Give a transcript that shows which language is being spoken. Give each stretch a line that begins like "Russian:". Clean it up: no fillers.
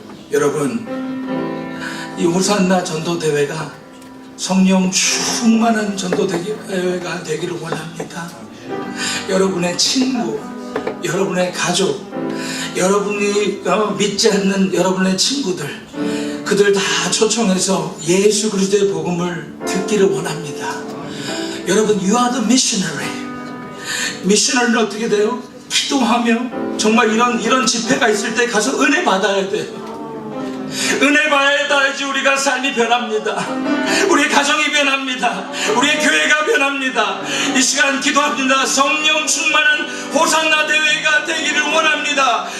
Korean: 여러분, 이 호산나 전도대회가 성령 충만한 전도대회가 되기를 원합니다. 여러분의 친구, 여러분의 가족, 여러분이 믿지 않는 여러분의 친구들, 그들 다 초청해서 예수 그리스도의 복음을 듣기를 원합니다. 여러분,
English: you are the missionary.
Korean: 미셔널은 어떻게 돼요? 기도하며 정말 이런 집회가 있을 때 가서 은혜 받아야 돼요. 은혜 받아야지 우리가 삶이 변합니다. 우리의 가정이 변합니다. 우리의 교회가 변합니다. 이 시간 기도합니다. 성령 충만한 호산나 대회가 되기를 원합니다.